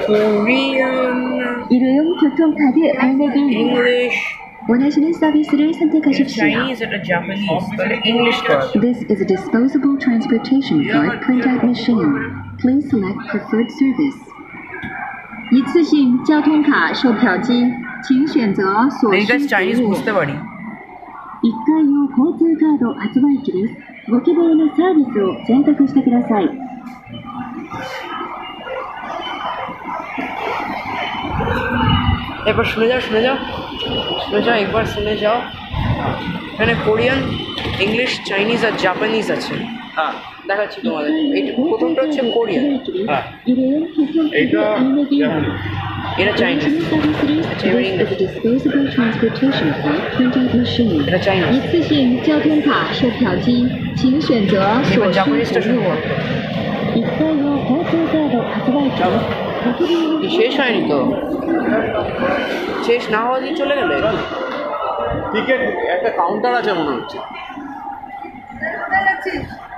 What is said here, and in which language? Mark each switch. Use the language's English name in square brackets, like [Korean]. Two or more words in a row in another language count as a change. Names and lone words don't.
[Korean] 일회용 교통카드 알매기. [Bangla] ইংলিশ, [Korean] 원하시는 서비스를 선택하십시오. [Bangla] চাইনিজ, এটা জাপানিজ, তাহলে ইংলিশ করা। [English] This is a disposable transportation card printout machine. Please select preferred service. [Chinese] 一次性交通卡售票机，请选择所需 [Bangla] চাইনিজ [Chinese] 服务。 [Bangla] বুঝতে পারি। [Japanese] 1 回用交通カード発売機です。ご希望のサービスを選択してください。 [Bangla] একবার শুনে যাও, একবার শুনে যাও। এখানে কোরিয়ান, ইংলিশ, চাইনিজ আর জাপানিজ আছে। হ্যাঁ, দেখাচ্ছি তোমাদের। এইটা প্রথমটা হচ্ছে কোরিয়ান, হ্যাঁ, [Korean] 일회용 교통카드 알매기. [Bangla] এটা চাইনিজ, [English] This is a disposable transportation card printout machine. [Bangla] এটা চাইনিজ। [Chinese] 一次性交通卡售票机，请选择 [Bangla] এবার [Chinese] 所需 [Bangla] জাপানিজটা [Chinese] 服 [Bangla] শুরু [Chinese] 务。 [Bangla] করো। [Japanese] 1 回用交通カード発売機です。ご希望の [Bangla] শেষ হয়নি তো? শেষ না হওয়া দিয়ে চলে গেলে? টিকিট একটা কাউন্টার আছে মনে হচ্ছে।